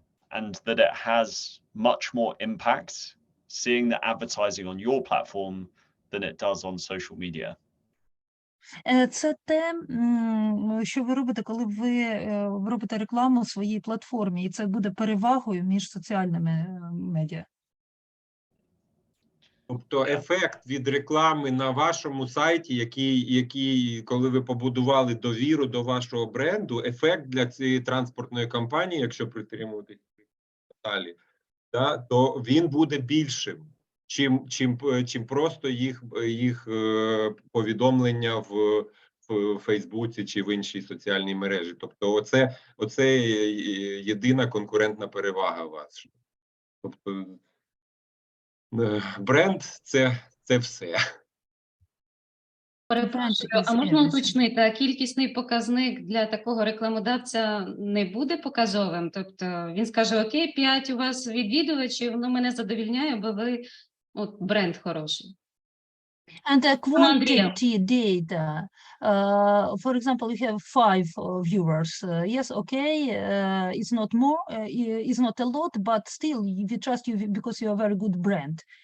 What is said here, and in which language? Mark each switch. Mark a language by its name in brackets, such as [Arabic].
[English] And that it has much more impact seeing the advertising on your platform than it does on social media. [Ukrainian] Це те, що ви робите, коли ви робите рекламу у своїй платформі, і це буде перевагою між соціальними медіа. Тобто ефект від реклами на вашому сайті, який, коли ви побудували довіру до вашого бренду, ефект для цієї транспортної компанії, якщо притримуватись далі, да, то він буде більшим, чим просто їх повідомлення в Фейсбуці чи в іншій соціальній мережі. Тобто оце єдина конкурентна перевага ваша. Тобто бренд – це все. Перепрошую, а можна уточнити, а кількісний показник для такого рекламодавця не буде показовим? Тобто він скаже, окей, 5 у вас відвідувачів, воно мене задовільняє, бо ви бренд хороший. [English] And the quantity data, for example, you have 5 viewers. Yes, okay, it's not more, it's not a lot, but still we trust you because you are a very good brand.